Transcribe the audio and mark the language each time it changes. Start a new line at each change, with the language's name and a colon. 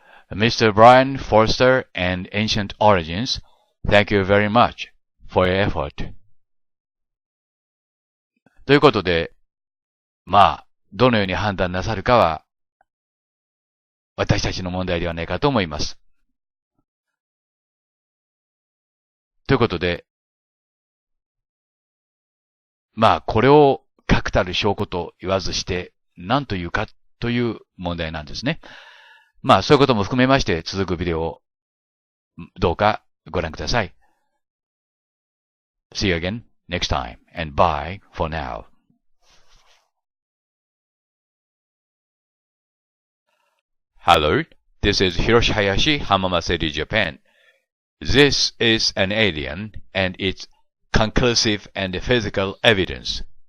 English: Mr. Brian Forster and Ancient Origins, thank you very much for your effort.
Japanese: ということで、どのように判断なさるかは、私たちの問題ではないかと思います。ということで、これを確たる証拠と言わずして、何というかという問題なんですね。そういうことも含めまして続くビデオをどうかご覧ください。
English: See you again next time, and bye for now. Hello, this is Hiroshi Hayashi, Hamama City, Japan. This is an alien, and it's conclusive and physical evidence.